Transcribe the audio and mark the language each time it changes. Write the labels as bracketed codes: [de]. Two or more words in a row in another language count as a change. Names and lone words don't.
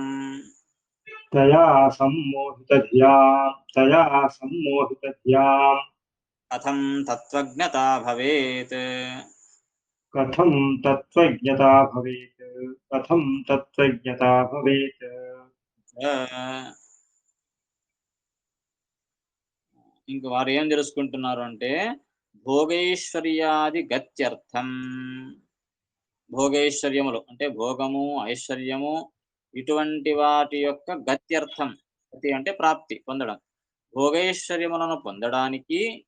[sa] तया सम्मोहितधियाम् कथं तत्त्वज्ञता भवेत्। कथं तत्त्वज्ञता भवेत् कथं तत्त्वज्ञता भवेत् [te] ఇంక వారు ఏం తెలుసుకుంటున్నారు అంటే భోగైశ్వర్యాది గత్యర్థం, భోగైశ్వర్యములు అంటే భోగము ఐశ్వర్యము ఇటువంటి వాటి యొక్క గత్యర్థం, గతి అంటే ప్రాప్తి పొందడం, భోగైశ్వర్యములను పొందడానికి